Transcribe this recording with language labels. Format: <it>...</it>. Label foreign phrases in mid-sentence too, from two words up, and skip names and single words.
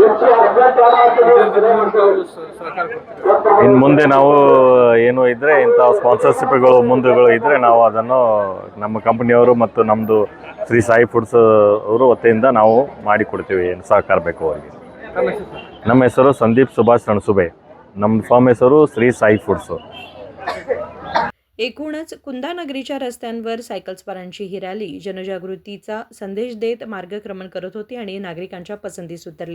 <kn>ಇನ್ನು ಮುಂದೆ ನಾವು ಏನು ಇದ್ದರೆ ಇಂಥ ಸ್ಪಾನ್ಸರ್ಶಿಪ್ಗಳು ಮುಂದೆಗಳು ಇದ್ದರೆ ನಾವು ಅದನ್ನು ನಮ್ಮ ಕಂಪ್ನಿಯವರು ಮತ್ತು ನಮ್ಮದು ಶ್ರೀ ಸಾಯಿ ಫುಡ್ಸ್ ಅವರು ವತಿಯಿಂದ ನಾವು ಮಾಡಿಕೊಡ್ತೀವಿ. ಏನು ಸಹಕಾರ ಬೇಕು ಅವರಿಗೆ. ನಮ್ಮ ಹೆಸರು संदीप सुभाष रणसुबे. ನಮ್ಮ ಫಾರ್ಮ್ ಹೆಸರು ಶ್ರೀ ಸಾಯಿ ಫುಡ್ಸು.</kn> <mr>एकूणच कुंदानगरीच्या रस्त्यांवर सायकल स्वारांची ही रॅली जनजागृतीचा संदेश देत मार्गक्रमण करत होती आणि नागरिकांच्या पसंतीस उतरली.</mr>